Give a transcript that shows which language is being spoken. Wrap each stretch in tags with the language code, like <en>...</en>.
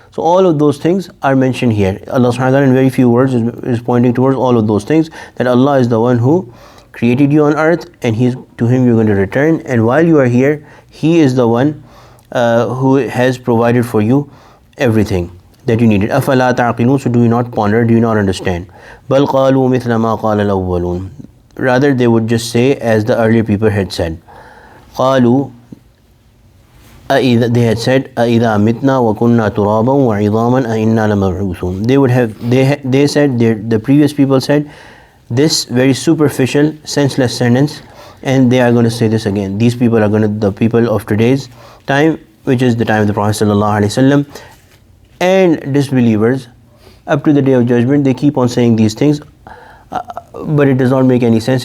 <en>So all of those things are mentioned here. Allah subhanahu wa ta'ala in very few words is pointing towards all of those things, that Allah is the one who created you on earth, and to Him you're going to return, and while you are here, He is the one who has provided for you everything that you needed.</en> <ar>أَفَلَا تَعْقِلُونَ,</ar> <en>so do you not ponder, do you not understand?</en> <ar>بَلْ قَالُوا مِثْلَ مَا قَالَ الْأَوَّلُونَ,</ar> <en>rather they would just say as the earlier people had said.</en> <ar>قَالُوا,</ar> <en>they had said,</en> <ar>أَإِذَا مِتْنَا وَكُنَّا تُرَابًا وَعِظَامًا أَإِنَّا لَمَبْعُوثُونَ.</ar> <en>They said, the previous people said this very superficial, senseless sentence, and they are going to say this again. These people are the people of today's time, which is the time of the Prophet sallallahu alaihi wasallam, and disbelievers up to the day of judgment, they keep on saying these things, but it does not make any sense.</en>